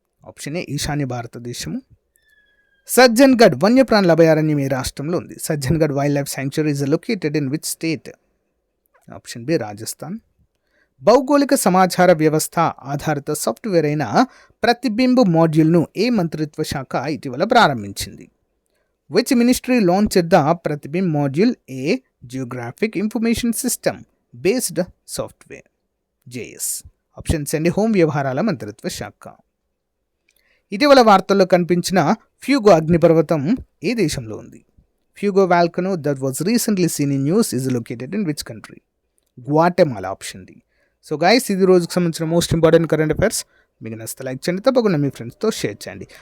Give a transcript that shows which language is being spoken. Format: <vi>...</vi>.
<te>Option ఏ ఈశాన్య భారతదేశము. సజ్జన్గఢ్ వన్యప్రాణుల అభయారణ్యం ఏ రాష్ట్రంలో ఉంది?</te> <en>Sajjangarh wildlife sanctuary is located in which state? Option B Rajasthan.</en> <te>భౌగోళిక సమాచార వ్యవస్థ ఆధారిత సాఫ్ట్వేర్ అయిన ప్రతిబింబ్ మాడ్యూల్ను ఏ మంత్రిత్వ శాఖ ఇటీవల ప్రారంభించింది?</te> <en>Which ministry launched the Pratibimb module, a geographic information system based software? JS.</en> <te>Options అండి, హోం వ్యవహారాల మంత్రిత్వ శాఖ. ఇటీవల వార్తల్లో కనిపించిన ఫ్యూగో అగ్నిపర్వతం ఏ దేశంలో ఉంది?</te> <en>Fuego volcano that was recently seen in news is located in which country? Guatemala. Option D.</en> <te>So guys, ఇది రోజుకు సంబంధించిన మోస్ట్ ఇంపార్టెంట్ కరెంట్ అఫైర్స్. మీకు నచ్చితే లైక్ చేయండి, తప్పకుండా మీ ఫ్రెండ్స్తో షేర్ చేయండి.</te>